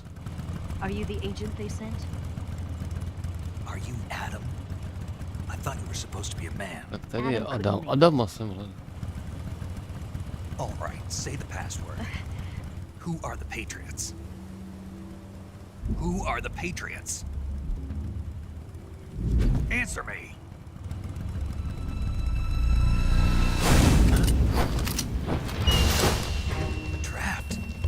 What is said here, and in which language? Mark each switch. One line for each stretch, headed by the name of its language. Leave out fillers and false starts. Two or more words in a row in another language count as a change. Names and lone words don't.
English: Are you the agent they sent? Are you Adam? I thought you were supposed to be a man.
Czech: Tak tady je Adam. Adama jsem hledal.
English: All right, say the password. Who are the Patriots? Who are the Patriots? Answer me. Trapped.